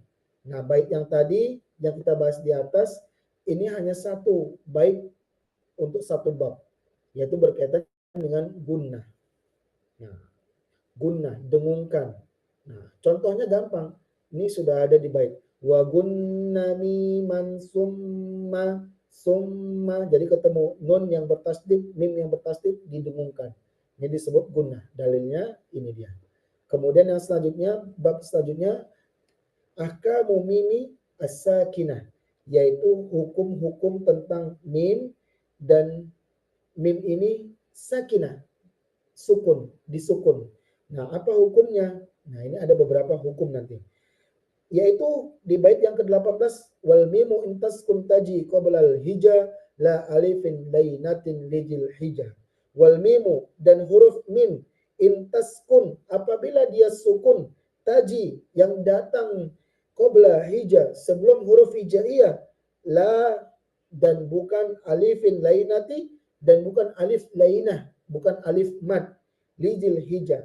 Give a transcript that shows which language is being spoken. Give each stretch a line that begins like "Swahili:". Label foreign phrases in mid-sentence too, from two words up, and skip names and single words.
Indonesian: Nah, bait yang tadi yang kita bahas di atas ini hanya satu bait untuk satu bab, yaitu berkaitan dengan gunnah. Nah, gunnah, dengungkan. Nah, contohnya gampang. Ini sudah ada di bait.
Arabic: وغن ميما ثم.
Indonesian: Jadi ketemu nun yang bertasydid, mim yang bertasydid didengungkan. Ini disebut gunnah. Dalilnya ini dia. Kemudian yang selanjutnya, bab selanjutnya
Arabic: أحكام الميم الساكنة,
Indonesian: yaitu hukum-hukum tentang mim, dan mim ini sakinah, sukun, disukun. Nah, apa hukumnya? Nah, ini ada beberapa hukum nanti. Yaitu di bait yang ke-18,
Arabic: والميم إن تسكن تجي قبل الهجا لا ألف لينة لذي الحجا. والميم,
Indonesian: dan huruf mim intaskun, apabila dia sukun, taji yang datang
Arabic: قبل الهجا,
Indonesian: sebelum huruf hijaiyah, la, dan bukan
Arabic: ألف لينة,
Indonesian: dan bukan alif lainah, bukan alif mad,
Arabic: لذي الحجا.